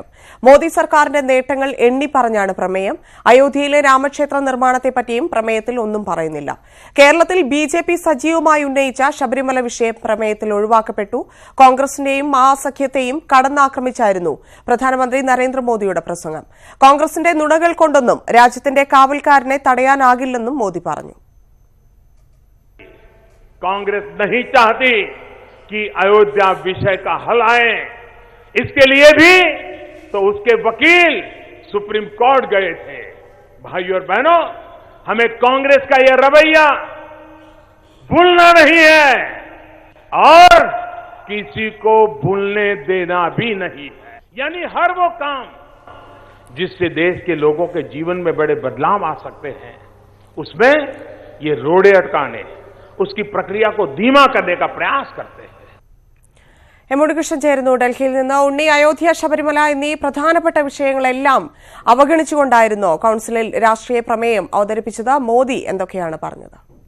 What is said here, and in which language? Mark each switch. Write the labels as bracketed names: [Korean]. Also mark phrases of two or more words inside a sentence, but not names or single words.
[Malayalam] മോദി സർക്കാരിന്റെ നേട്ടങ്ങൾ എണ്ണിപ്പറഞ്ഞാണ് പ്രമേയം. അയോധ്യയിലെ രാമക്ഷേത്ര നിർമ്മാണത്തെപ്പറ്റിയും പ്രമേയത്തിൽ ഒന്നും പറയുന്നില്ല. കേരളത്തിൽ BJP സജീവമായി ഉന്നയിച്ച ശബരിമല വിഷയം പ്രമേയത്തിൽ ഒഴിവാക്കപ്പെട്ടു. കോൺഗ്രസിന്റെയും മഹാസഖ്യത്തെയും കടന്നാക്രമിച്ചായിരുന്നു പ്രധാനമന്ത്രി നരേന്ദ്രമോദിയുടെ പ്രസംഗം. കോൺഗ്രസിന്റെ നുണകൾ കൊണ്ടൊന്നും രാജ്യത്തിന്റെ കാവൽക്കാരനെ തടയാനാകില്ലെന്നും മോദി പറഞ്ഞു. [Hindi] कांग्रेस नहीं चाहती कि अयोध्या विषय का हल आए। इसके लिए भी तो उसके वकील सुप्रीम कोर्ट गए थे। भाइयों और बहनों, हमें कांग्रेस का यह रवैया भूलना नहीं है और किसी को भूलने देना भी नहीं है। यानी हर वो काम जिससे देश के लोगों के जीवन में बड़े बदलाव आ सकते हैं, उसमें ये रोड़े अटकाने, उसकी प्रक्रिया को धीमा करने का प्रयास करते हैं. [Malayalam] എമുടികൃഷ്ണൻ ചേരുന്നു ഡൽഹിയിൽ നിന്ന്. ഉണ്ണി, അയോധ്യ, ശബരിമല എന്നീ പ്രധാനപ്പെട്ട വിഷയങ്ങളെല്ലാം അവഗണിച്ചുകൊണ്ടായിരുന്നു കൌൺസിലിൽ രാഷ്ട്രീയ പ്രമേയം അവതരിപ്പിച്ചത്. മോദി എന്തൊക്കെയാണ് പറഞ്ഞത്?